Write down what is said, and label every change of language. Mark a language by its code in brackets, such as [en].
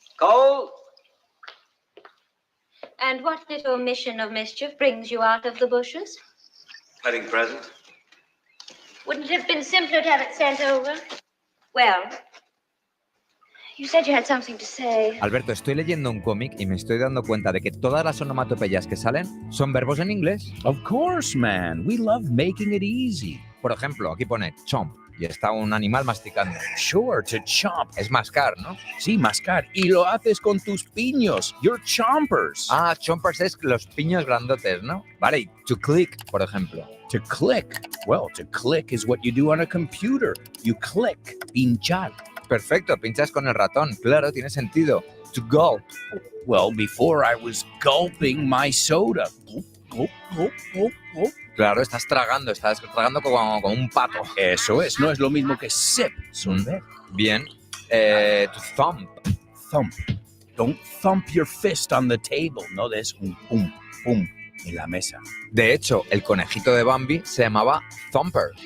[en] Cole! And what little mission of mischief brings you out of the bushes? Wedding present. Wouldn't it have been simpler to have it sent over? Well, you said you had something to say. [es] Alberto, estoy leyendo un cómic y me estoy dando cuenta de que todas las onomatopeyas que salen son verbos en inglés. [en] Of course, man. We love making it easy. [es] Por ejemplo, aquí pone chomp y está un animal masticando. [en] Sure, to chomp. [es] Es mascar, ¿no? Sí, mascar. Y lo haces con tus piños. [en] Your chompers. [es] Ah, chompers es los piños grandotes, ¿no? Vale, y to click, por ejemplo. [en] To click. Well, to click is what you do on a computer. You click. Pinchar. [es] Perfecto, pinchas con el ratón. Claro, tiene sentido. To gulp. [en] Well, before I was gulping my soda. Gulp, gulp, gulp, gulp, gulp. [es] Claro, estás tragando como un pato. Eso es, no es lo mismo que sip. Bien. To thump. [en] Thump. Don't thump your fist on the table. No, there's [es] un pum, pum. en la mesa. De hecho, el conejito de Bambi se llamaba Thumper.